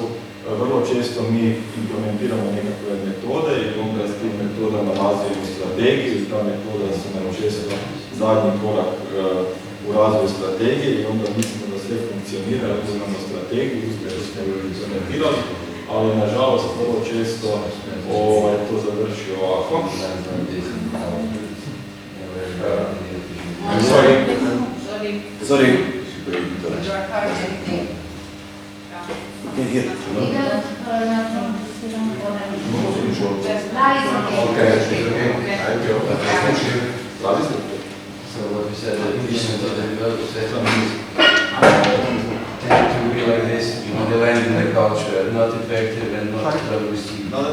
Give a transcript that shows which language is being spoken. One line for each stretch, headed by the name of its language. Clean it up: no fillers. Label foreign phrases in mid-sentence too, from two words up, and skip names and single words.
Croatian: Vrlo često mi implementiramo nekakve metode i onda s tim metodama razvijemo strategiju i ta metoda su nam često zadnji korak u razvoju strategije i onda mislimo da sve funkcionira, ako imamo strategiju, uspješno smo ju implementirali, ali nažalost vrlo često to završi ovako.
English: Sorry. Here. So what we said, the vision of the developers tend to be like this, the land in the culture, not effective and not well received.